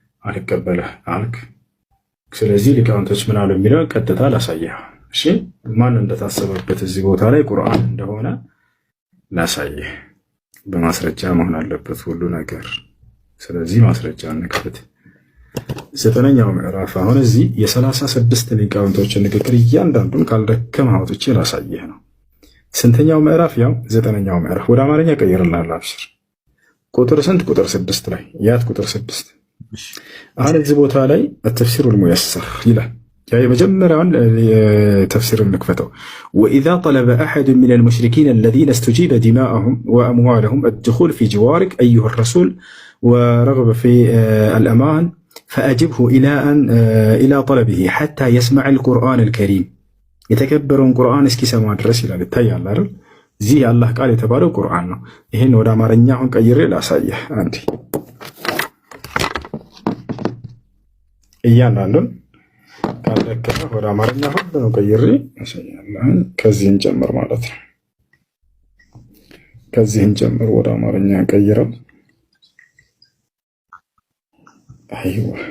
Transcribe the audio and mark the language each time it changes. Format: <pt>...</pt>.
<am>አልቀበልህ አልክ። ስለዚህ ሊቃውንቶች ምን አሉ የሚለውን ቀጥታ ላሳየህ። እሺ ማን እንደታሰበበት እዚህ ቦታ ላይ ቁርአን እንደሆነ ላሳየህ። በማስረጃ መሆን አለበት ሁሉ ነገር። ስለዚህ ማስረጃ እንክፈት። 9ኛው ምዕራፍ አሁን እዚህ የ36 ሊቃውንቶችን ንግግር እያንዳንዱን ካልደከመህ አውጥቼ ላሳየህ ነው። ስንተኛው ምዕራፍ? ያው 9ኛው ምዕራፍ። ወደ አማርኛ ቀይርልሃለሁ። አብሽር። ቁጥር ስንት? ቁጥር 6 ላይ ያት ቁጥር 6 አሁን እዚህ ቦታ ላይ</am> <ar>التفسير الميسر</ar> <am>ይላል። ያ የመጀመሪያውን ተፍሲር እንክፈተው።</am> <ar>وإذا طلب أحد من المشركين الذين استجيب دماءهم وأموالهم الدخول في جوارك أيها الرسول ورغب في الأمان فأجبه إلى طلبه حتى يسمع القرآن الكريم</ar> <am>የተከበረውን ቁርአን እስኪሰማ ድረስ ይላል። ይታያል አይደል? እዚህ የአላህ ቃል የተባለው ቁርአን ነው። ይሄን ወደ አማርኛ አሁን ቀይሬ ላሳየህ። አንዴ እያንዳንዱን ካልደከመ ወደ አማርኛ ሁሉ ነው ቀይሬ ያሳያለሁ። ከዚህን ጨምር ማለት ነው። ከዚህን ጨምር ወደ አማርኛ ቀይረው። አይዋ</am>